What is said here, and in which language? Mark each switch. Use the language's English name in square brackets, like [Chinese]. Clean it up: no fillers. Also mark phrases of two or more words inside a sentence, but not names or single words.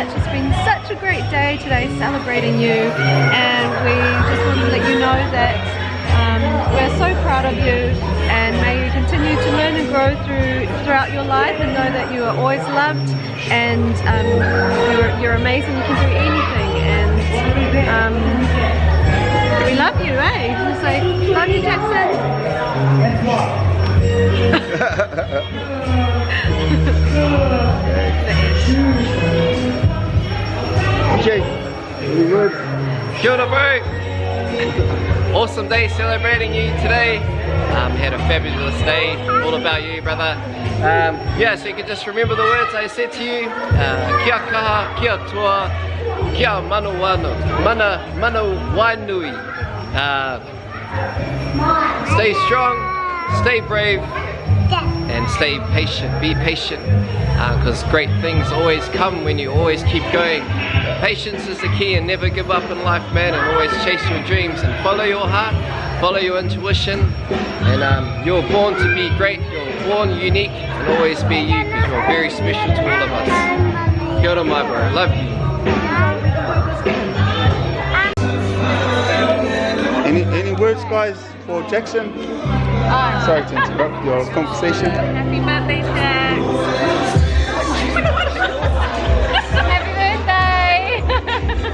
[English] It's been such a great day today celebrating you, and we just want to let you know that we're so proud of you, and may you continue to learn and grow throughout your life, and know that you are always loved, and you're amazing, you can do anything, and we love you, eh? So, love you, Jackson. Okay. Any words? [Māori] Kia ora, [English] bro. Awesome day celebrating you today. Had a fabulous day. All about you, brother. Yeah, so you can just remember the words I said to you. [Māori] Kia kaha, kia toa, kia manu wanui. [English] Stay strong, stay brave, and stay patient. Be patient, because great things always come when you always keep going. Patience is the key, and never give up in life, man, and always chase your dreams and follow your heart, follow your intuition, and you're born to be great, you're born unique, and always be you, because you're very special to all of us. [Māori] Kia ora, [English] my bro, love you. Any words, guys, for Jackson? Sorry to interrupt your conversation. Happy birthday, Jax. Happy birthday.